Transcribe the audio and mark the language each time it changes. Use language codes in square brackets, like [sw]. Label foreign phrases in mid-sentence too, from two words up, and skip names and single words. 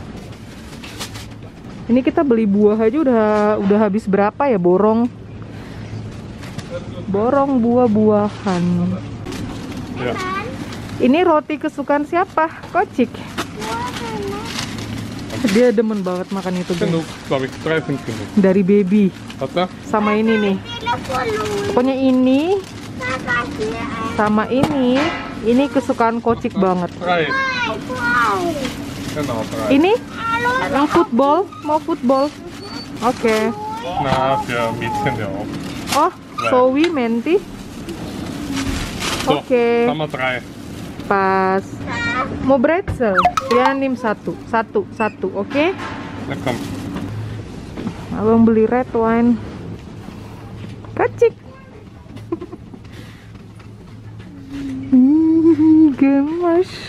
[id] Ini kita beli buah aja udah habis berapa ya, borong buah-buahan. [de] Ja. [id] Ini roti kesukaan siapa? Kocik. Dia demen banget makan itu, [de] Genug, guys. glaube ich, 3 sind genug. [id] Dari baby. [de] Warte. [id] Sama ini nih. Pokoknya ini sama ini kesukaan Kocik banget. [de] 3. Genau, 3. [id] Ini yang football, mau football. Oke. [de] Na, für Mädchen ja auch. [id] Oh, Zoe, Menti. [de] So, [id] Oke. [de] Haben wir 3. [id] Pas. Mau pretzel? Ya, nim 1, oke? [de] Na komm. [id] Abang beli [en] red wine. [id] Kocik. Gemas.